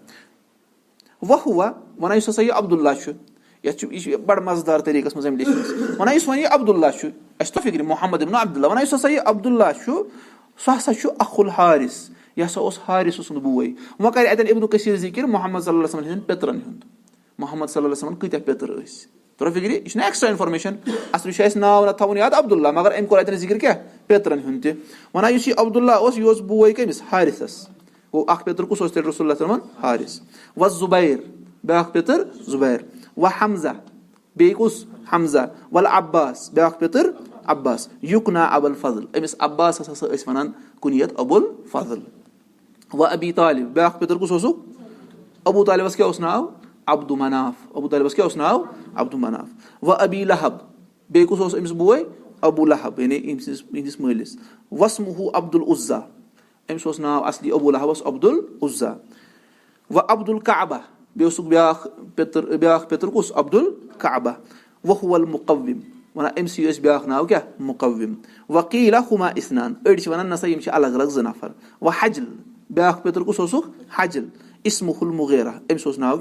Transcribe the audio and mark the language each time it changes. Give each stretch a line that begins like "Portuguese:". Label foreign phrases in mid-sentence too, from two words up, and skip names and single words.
Kashmiri: وہُوہ وَنان یُس ہسا یہِ عبداللہ چھُ یَتھ چھُ یہِ چھُ بڑٕ مزٕدار طریٖقس منٛز أمۍ لیٚچھمٕژ وَنان یُس وۄنۍ یہِ عبداللہ چھُ اَسہِ چھُ فِکرِ محمد ابن عبداللہ وَنان یُس ہسا یہِ عبداللہ چھُ سُہ ہسا چھُ اخُل حارِس یہِ ہسا اوس حارِس سُنٛد بوے وۄنۍ کرِ اَتٮ۪ن ابن کثیٖر ذِکر محمد
Arabic: صلی اللہ علیہ وسلم
Kashmiri: ہٕنٛدٮ۪ن پِترن ہُنٛد محمد
Arabic: صلی اللہ علیہ وسلم
Kashmiri: کۭتیاہ پِتٕر ٲسۍ تۄہہِ فِکرِ یہِ چھُنہ
English: extra information
Kashmiri: اصلی چھُ اَسہِ ناو نہ تھاوُن یاد عبداللہ مگر أمۍ کوٚر اَتٮ۪ن ذِکر کیاہ پِترن ہُنٛد تہِ وَنان یُس یہِ عبداللہ اوس یہِ اوس بوے کٔمِس حارِسس گوٚو اکھ پِتُر کُس اوس تیٚلہِ رسول اللہ
Arabic: صلی اللہ علیہ وسلم
Kashmiri: حارِس و زُبیر بیاکھ پِتٕر زُبیر و حمزہ بیٚیہِ کُس حمزہ ول عباس بیاکھ پِتٕر عباس یُکنا ابُل فضل أمِس عباسس ہسا ٲسۍ وَنان کُنیت ابُل فضل و ابی طالب بیاکھ پِتُر کُس اوسُکھ ابوٗ طالبس کیاہ اوس ناو عبدُ مناف ابوٗ طالبس کیاہ اوس ناو عبدُ مناف و ابی لہب بیٚیہِ کُس اوس أمِس بوے ابوٗ لہب یعنی یِہنٛدِس مٲلِس وسمہ عبدالعزا أمِس اوس ناو اصلی ابوٗ لہب اوس عبدالعزا و عبدالکعبہ بیٚیہِ اوسُکھ بیاکھ پِتُر کُس عبدالکعبہ
Arabic: وہُوَ المُقوِم
Kashmiri: وَنان أمسٕے ٲسۍ بیاکھ ناو کیاہ مُقوِم
Arabic: وقیٖلہ ہُما اِسنان
Kashmiri: أڑۍ چھِ وَنان نسا یِم چھِ الگ الگ زٕ نفر و حجل بیاکھ پِتُر کُس اوسُکھ حجل
Arabic: اسمہ المغیرہ
Kashmiri: أمِس اوس ناو